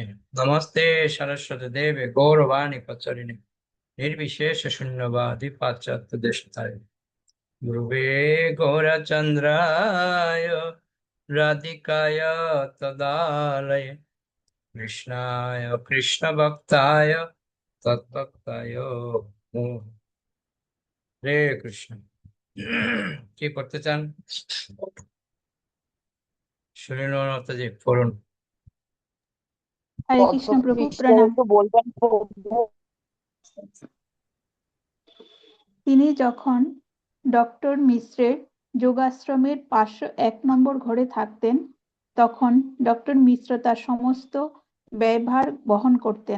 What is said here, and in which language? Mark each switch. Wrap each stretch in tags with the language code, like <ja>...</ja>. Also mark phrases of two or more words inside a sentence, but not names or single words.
<sa>नमस्ते सरस्वती देवे गौरवाणी प्रचारिणे निर्विशेष शून्यवादी पाश्चात्य देशताय। गुरुवे गौरचन्द्राय राधिकाय तदालय कृष्णाय कृष्णभक्ताय तद्भक्ताय नमो।</sa> <bn>হে কৃষ্ণ। কি করতে চান সুনীল মাতাজি পড়ুন। হরে কৃষ্ণ প্রভু, প্রণাম। বলবেন প্রভু? তিনি যখন ডক্টর মিশ্রের যোগাশ্রমের 501 নম্বর ঘরে থাকতেন, তখন ডক্টর মিশ্র তার সমস্ত ব্যয়ভার বহন করতেন।</bn>